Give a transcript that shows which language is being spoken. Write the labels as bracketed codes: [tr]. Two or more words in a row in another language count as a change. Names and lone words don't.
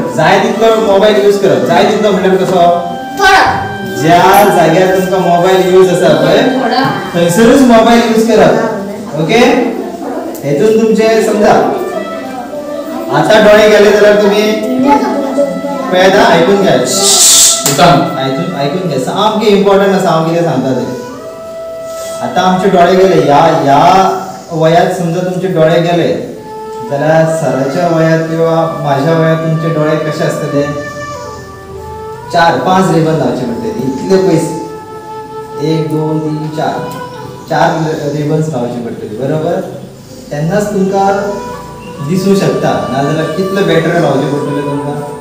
[kok] जाय तितलो [en] mobile use [kok] करप. जाय तितलो म्हणल्यार कसो ज्या जाग्यार तुमकां [en] mobile use [kok] आसा पळय थंयसरूच [en] mobile use [kok] करप. ओके हेतून तुमचे समजा आता डोळे गेले जाल्यार तुम्ही पळयता आयकून घ्या आयकून घ्या सामकें इम्पॉर्टंट आसा हांव कितें सांगता तें. आता आमचे डोळे गेले या वयात समजा तुमचे डोळे गेले जाल्यार सराच्या वयात किंवा माझ्या वयात तुमचे डोळे कसे आसतले 4-5 रिबन लावचे पडटले इतले पयस 1 2 3 4 रिबन्स लावचे पडटले बरोबर. तेन्नाच तुमकां दिसू शकता नाजाल्यार कितले बॅटरी लावचे पडटले तुमकां.